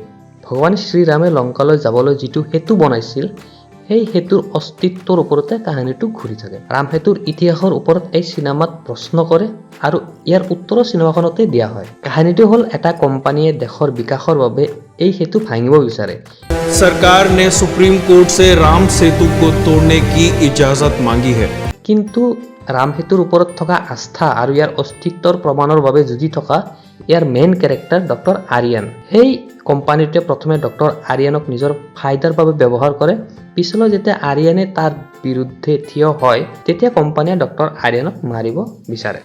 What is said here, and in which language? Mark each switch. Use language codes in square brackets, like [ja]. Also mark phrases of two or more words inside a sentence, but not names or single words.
[as] ভগৱান শ্ৰীৰামে লংকালৈ যাবলৈ যিটো সেতু বনাইছিল সেই সেতুৰ অস্তিত্বৰ ওপৰতে কাহিনীটো ঘূৰি থাকে। ৰামসেতুৰ ইতিহাসৰ ওপৰত এই চিনেমাত প্ৰশ্ন কৰে আৰু ইয়াৰ উত্তৰো চিনেমাখনতে দিয়া হয়। কাহিনীটো হ'ল এটা কোম্পানীয়ে দেশৰ বিকাশৰ বাবে এই সেতু ভাঙিব বিচাৰে। [hi] सरकार ने सुप्रीम कोर्ट से राम सेतु को तोड़ने की इजाजत मांगी है। [as] কিন্তু ৰামসেতুৰ ওপৰত থকা আস্থা আৰু ইয়াৰ অস্তিত্বৰ প্ৰমাণৰ বাবে যুঁজি থকা ইয়াৰ [en] main character [as] ডক্টৰ আৰিয়ান। সেই কোম্পানীটোৱে প্ৰথমে ডক্টৰ আৰিয়ানক নিজৰ ফাইদাৰ বাবে ব্যৱহাৰ কৰে। পিছলৈ যেতিয়া আৰিয়ানে তাৰ বিৰুদ্ধে থিয় হয় তেতিয়া কোম্পানীয়ে ডক্টৰ আৰিয়ানক মাৰিব বিচাৰে।